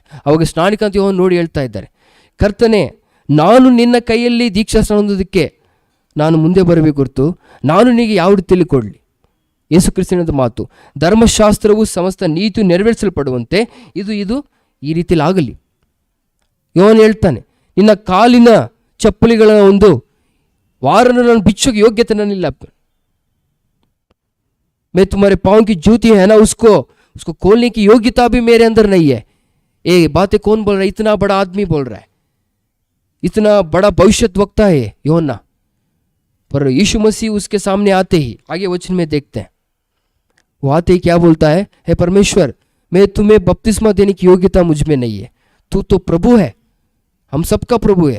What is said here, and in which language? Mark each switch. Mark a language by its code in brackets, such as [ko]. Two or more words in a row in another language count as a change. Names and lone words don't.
[kn] ಅವಾಗ ಸ್ನಾನಿಕಂತ ಯೋಹಾನ ನೋಡಿ ಹೇಳ್ತಾ ಇದ್ದಾರೆ, ಕರ್ತನೇ, ನಾನು ನಿನ್ನ ಕೈಯಲ್ಲಿ ದೀಕ್ಷಾ ಸ್ನಾನ ಹೊಂದೋದಕ್ಕೆ ನಾನು ಮುಂದೆ ಬರಬೇಕು ಹೊರತು ನಾನು ನಿನಗೆ ಯಾವ ರೀತಿಯಲ್ಲಿ ಕೊಡಲಿ? ಯೇಸು ಕ್ರಿಸ್ತನದ ಮಾತು, ಧರ್ಮಶಾಸ್ತ್ರವು ಸಮಸ್ತ ನೀತಿಯು ನೆರವೇರಿಸಲ್ಪಡುವಂತೆ ಇದು ಈ ರೀತಿಯಲ್ಲಿ ಆಗಲಿ. ಯೋಹಾನ ಹೇಳ್ತಾನೆ, ನಿನ್ನ ಕಾಲಿನ ಚಪ್ಪಲಿಗಳ ಒಂದು ವಾರನ್ನು ನಾನು ಬಿಚ್ಚೋಕೆ ಯೋಗ್ಯತೆ ನನ್ನಿಲ್ಲ. [hi] मैं तुम्हारे पाँव की जूती है ना, उसको खोलने की योग्यता भी मेरे अंदर नहीं है. ये बातें कौन बोल रहा है? इतना बड़ा आदमी बोल रहा है, इतना बड़ा भविष्यद्वक्ता है योना. पर यीशु मसीह उसके सामने आते ही आगे वचन में देखते हैं, वो आते ही क्या बोलता है, हे परमेश्वर, मैं तुम्हें बपतिस्मा देने की योग्यता मुझ में नहीं है, तू तो प्रभु है, हम सबका प्रभु है.